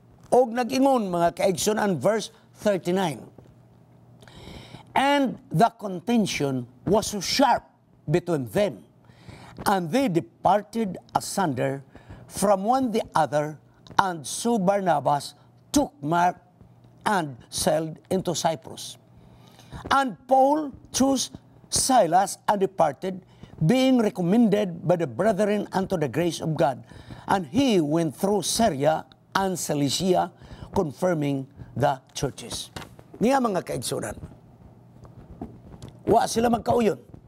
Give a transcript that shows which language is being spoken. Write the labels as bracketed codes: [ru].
[ceb] Og nag-ingon mga kaigsunan, verse 39. [en] And the contention was so sharp between them, and they departed asunder from one the other, and so Barnabas took Mark and sailed into Cyprus. And Paul chose Silas and departed, being recommended by the brethren unto the grace of God. And he went through Syria and Cilicia, confirming the churches. [ceb] Niya mga kaigsunan, wa sila magkauyon.